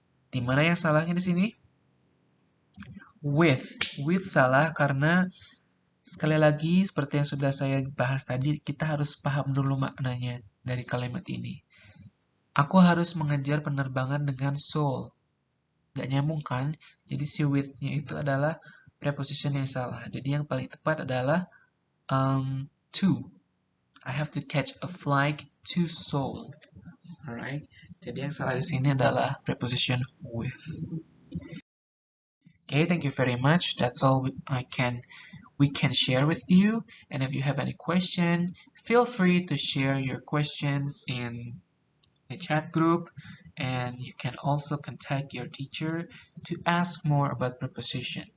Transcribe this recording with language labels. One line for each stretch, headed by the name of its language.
Indonesian: Di mana yang salahnya di sini? With salah karena sekali lagi seperti yang sudah saya bahas tadi, kita harus paham dulu maknanya dari kalimat ini. Aku harus mengejar penerbangan dengan Seoul. Gak nyambung kan? Jadi si with-nya itu adalah preposition yang salah. Jadi yang paling tepat adalah to.
English: I have to catch a flight to Seoul. Alright.
Indonesian: Jadi yang salah di sini adalah preposition with.
English: Okay, thank you very much. That's all we can share with you. And if you have any question, feel free to share your question in the chat group. And you can also contact your teacher to ask more about preposition.